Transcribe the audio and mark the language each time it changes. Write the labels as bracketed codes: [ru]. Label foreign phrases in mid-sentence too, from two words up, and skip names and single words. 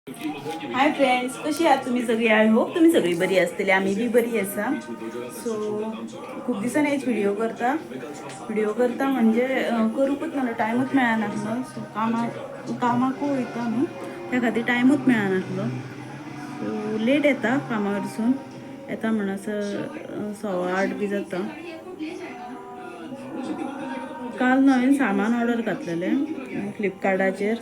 [en] Hi friends, [mr] कशी आहात तुम्ही सगळी? [en] I hope [mr] तुम्ही सगळी बरी असतील. [kok] आम्ही बी बरी असा. सो खूप दिवसांनी एक व्हिडिओ करता म्हणजे करूकच मला टायमच मेळा नासलो. सो कामाक वयता न्हू, त्या खातीर टायमूच मेळा नासलो. सो लेट येता कामावरसून येता म्हणसर 7:15 बी जाता. काल हांवें सामान ऑर्डर घातलेलें फ्लिपकार्टाचेर.